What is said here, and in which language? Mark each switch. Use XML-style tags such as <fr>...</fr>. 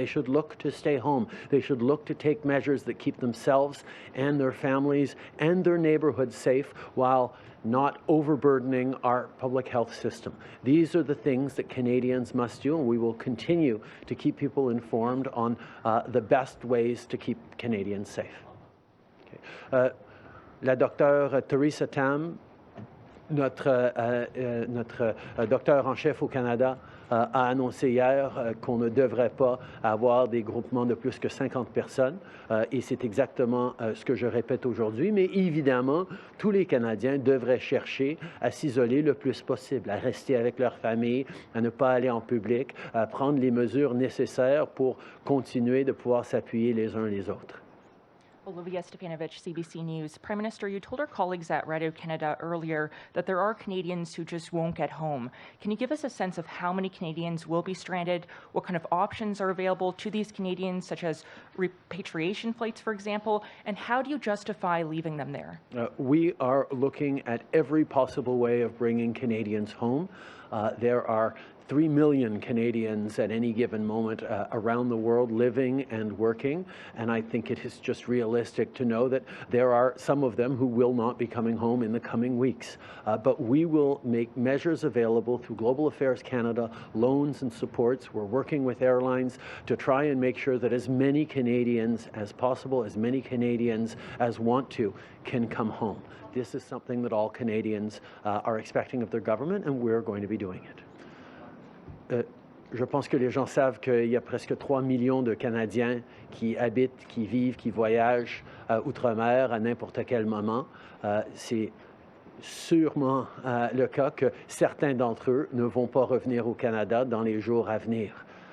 <en>They should look to stay home. They should look to take measures that keep themselves and their families and their neighborhoods safe while not overburdening our public health system. These are the things that Canadians must do, and we will continue to keep people informed on the best ways to keep Canadians safe. Okay.</en> <fr>La docteure Theresa Tam, notre docteur en chef au Canada, a annoncé hier qu'on ne devrait pas avoir des groupements de plus que 50 personnes. Et c'est exactement ce que je répète aujourd'hui. Mais évidemment, tous les Canadiens devraient chercher à s'isoler le plus possible, à rester avec leur famille, à ne pas aller en public, à prendre les mesures nécessaires pour continuer de pouvoir s'appuyer les uns les autres.</fr> <en>Olivia Stepanovich, CBC News. Prime Minister, you told our colleagues at Radio Canada earlier that there are Canadians who just won't get home. Can you give us a sense of how many Canadians will be stranded? What kind of options are available to these Canadians, such as repatriation flights, for example? And how do you justify leaving them there? We are looking at every possible way of bringing Canadians home. There are 3 million Canadians at any given moment around the world living and working, and I think it is just realistic to know that there are some of them who will not be coming home in the coming weeks. But we will make measures available through Global Affairs Canada, loans and supports. We're working with airlines to try and make sure that as many Canadians as possible, as many Canadians as want to, can come home. This is something that all Canadians are expecting of their government, and we're going to be doing it.</en> <fr>Je pense que les gens savent qu'il y a presque 3 millions de Canadiens qui habitent, qui vivent, qui voyagent outre-mer à n'importe quel moment. C'est sûrement le cas que certains d'entre eux ne vont pas revenir au Canada dans les jours à venir.</fr>